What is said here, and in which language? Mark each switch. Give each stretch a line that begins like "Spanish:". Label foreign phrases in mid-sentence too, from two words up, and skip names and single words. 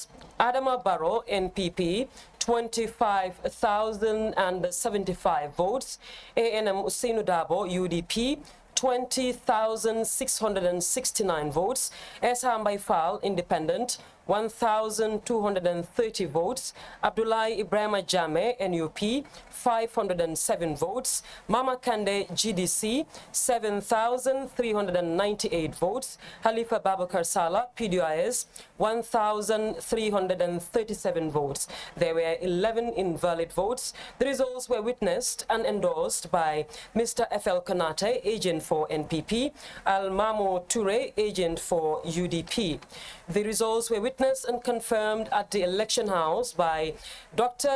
English: Adama Barrow, NPP, 25,075 votes. ANM Usainu Dabo, UDP, 20,669 votes. Esham Baifal, Independent, 1,230 votes. Abdullahi Ibrahima Jame, NUP, 507 votes. Mama Kande, GDC, 7,398 votes. Halifa Babakar Salah, PDIS, 1,337 votes. There were 11 invalid votes. The results were witnessed and endorsed by Mr. F.L. Konate, agent for NPP, Al-Mamo Toure, agent for UDP. The results were witnessed and confirmed at the election house by Dr.